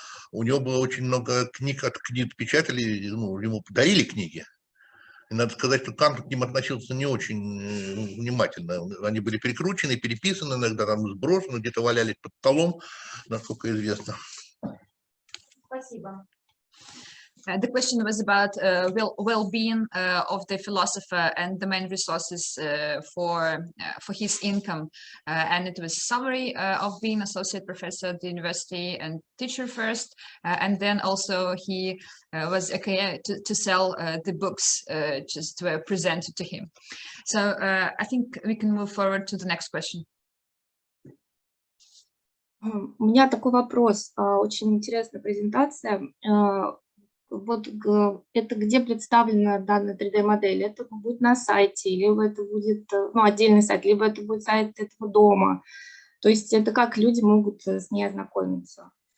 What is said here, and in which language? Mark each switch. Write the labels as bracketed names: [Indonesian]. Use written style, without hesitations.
[Russian] У него было очень много книг от книгопечателей, ему подарили книги. И надо сказать, что Кант к ним относился не очень внимательно. Они были перекручены, переписаны, иногда там сброшены, где-то валялись под столом, насколько известно. Спасибо. [English] The question was about well-being of the philosopher and the main resources for his income, and it was summary of being associate professor at the university and teacher first, and then also he was okay to sell the books just presented to him. So I think we can move forward to the next question. [Russian] У меня такой вопрос. Очень интересная презентация. Вот это где представлена данная 3D-модель? Это будет на сайте, либо это будет отдельный сайт, либо это будет сайт этого дома. То есть это как люди могут с ней ознакомиться?